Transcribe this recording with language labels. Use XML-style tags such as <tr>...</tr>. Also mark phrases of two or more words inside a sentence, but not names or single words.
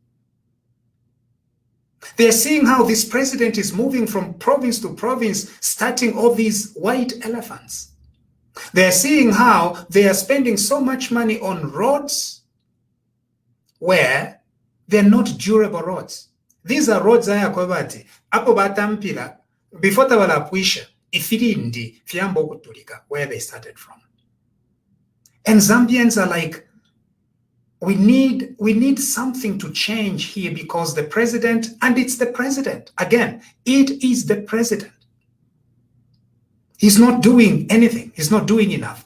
<en>They're seeing how this president is moving from province to province, starting all these white elephants. They're seeing how they are spending so much money on roads where they're not durable roads. These are roads</en> <bem>ayakwebati apo batampira before tabalapuisha ifirindi fiambo kutulika,</bem> <en>where they started from. And Zambians are like, we need something to change here, because the president, and it's the president, again, it is the president. He's not doing anything. He's not doing enough.</en>